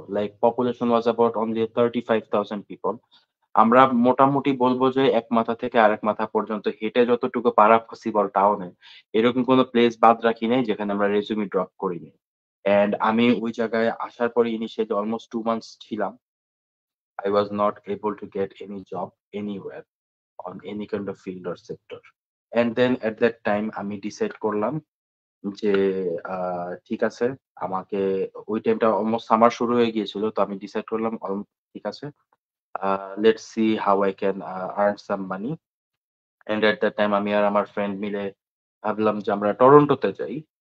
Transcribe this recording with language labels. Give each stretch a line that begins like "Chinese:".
English: Like population was about only 35,000 people.
Bangla: আমরা মোটামুটি বলব যে এক মাথা থেকে আরেক মাথা পর্যন্ত হেঁটে যতটুকু পারা পসিবল টাউনে, এরকম কোনো প্লেস বাদ রাখি নাই যেখানে আমরা রেজুমে ড্রপ করিনি। অ্যান্ড আমি ওই জায়গায় আসার পরে ইনিশিয়ালি অলমোস্ট 2 মান্থস ছিলাম।
English: I was not able to get any job anywhere on any kind of field or sector. And then at that time
Bangla: আমি ডিসাইড করলাম যে ঠিক আছে, আমাকে ওই টাইমটা অলমোস্ট সামার শুরু হয়ে গিয়েছিল। তো আমি ডিসাইড করলাম ঠিক আছে,
English: Let's see how I can earn some money. And at that time
Bangla: আমি আর আমার ফ্রেন্ড মিলে ভাবলাম যে আমরা টরন্টোতে যাই।